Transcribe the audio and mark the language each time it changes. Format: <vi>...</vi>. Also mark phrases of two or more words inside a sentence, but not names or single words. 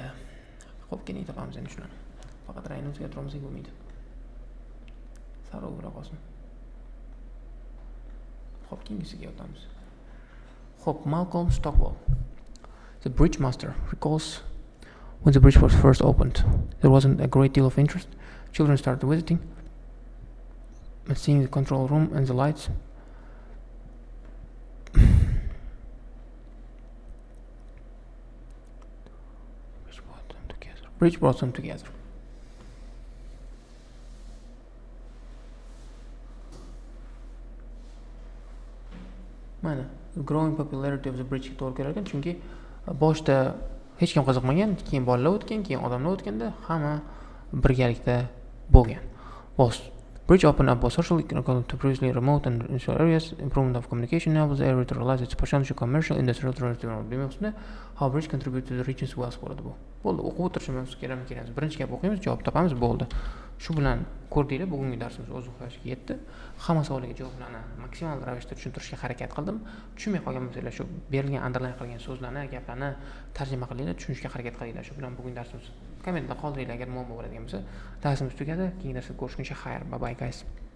<uz>Xo'p, keling topamiz endi shuni. Faqat rangni o'zgartirmasak bo'lmaydi. Sariq bo'la qolsin. Xo'p, keyingisiga o'tamiz. Xo'p, Malcolm Stockwell.</uz> <en>The bridge master recalls when the bridge was first opened. There wasn't a great deal of interest. Children started visiting, and seeing the control room and the lights. Bridge brought them together.</en> <uz>Mana,</uz> <en>the growing popularity of the bridge</en> <uz>to'g'ri kelar ekan, chunki boshda hech kim qiziqmagan, keyin bolalar o'tgan, keyin odamlar o'tganda hamma birgalikda bo'lgan.</uz> <en>Bridge opened up both social to previously remote and insular areas, improvement of communication enables the area to realize its potential commercial, industrial, tourism development. How bridge contribute to the region's wealth</en> <uz>bo'ladi bu. Bo'ldi, o'qib o'tirishimiz kerak. Birinchi gap o'qiymiz, javob topamiz, bo'ldi. Shu bilan ko'rdinglar, bugungi darsimiz o'z oxiriga yetdi. Hamma savollarga javoblarni maksimal ravishda tushuntirishga harakat qildim. Tushunmay qolgan bo'lsanglar, shu berilgan underline qilgan so'zlarni, gaplarni tarjima qilinglar, tushunishga harakat qilinglar. Shu bilan bugungi darsimiz kommentda qoldiringlar agar muammo bo'ladigan bo'lsa. Darsimiz tugadi. Keyingi darsda ko'rishguncha xayr.</uz> <en>Bye bye guys.</en>